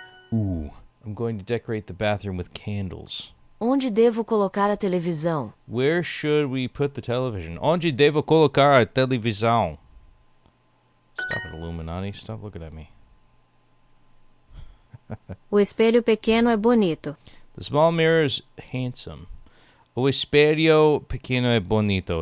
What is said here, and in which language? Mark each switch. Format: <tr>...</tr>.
<en>I'm going to decorate the bathroom with candles.</en> <pt>Onde devo colocar a televisão?</pt> <en>Where should we put the television?</en> <pt>Onde devo colocar a televisão?</pt> <en>Stop it, Illuminati. Stop looking at me.</en> <pt>O espelho pequeno é bonito.</pt> <en>The small mirror is handsome.</en> <pt>O espelho pequeno é bonito.</pt>